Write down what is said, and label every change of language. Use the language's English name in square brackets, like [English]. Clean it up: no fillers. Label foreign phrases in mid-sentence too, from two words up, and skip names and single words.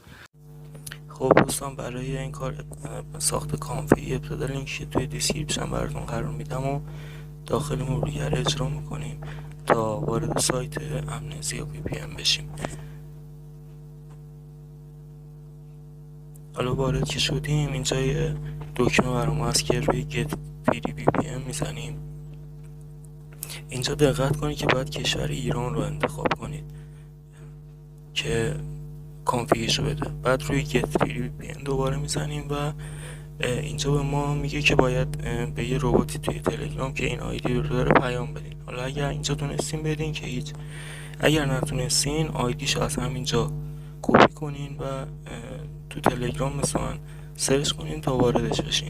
[Persian] خب دوستان، برای این کار ساخت کانفیگ ابتدا لینکش توی دیسکریپشن براتون قرار میدم و داخل مرورگر اجرا میکنیم تا وارد سایت امنزیا VPN بشیم. حالا وارد که شدیم، اینجا یه دکمه برام هست که روی [English] get free VPN [Persian] میزنیم. اینجا دقت کنید که باید کشور ایران رو انتخاب کنید که کانفیگش رو بده. بعد روی [English] get free VPN [Persian] دوباره میزنیم و اینجا به ما میگه که باید به یه رباتی توی تلگرام که این آیدی رو داره پیام بدین. حالا اگر اینجا تونستین بدین که هیچ، اگر نتونستین آیدیش از همینجا کپی کنین و تو تلگرام مثلا سرچ کنین تا واردش بشین.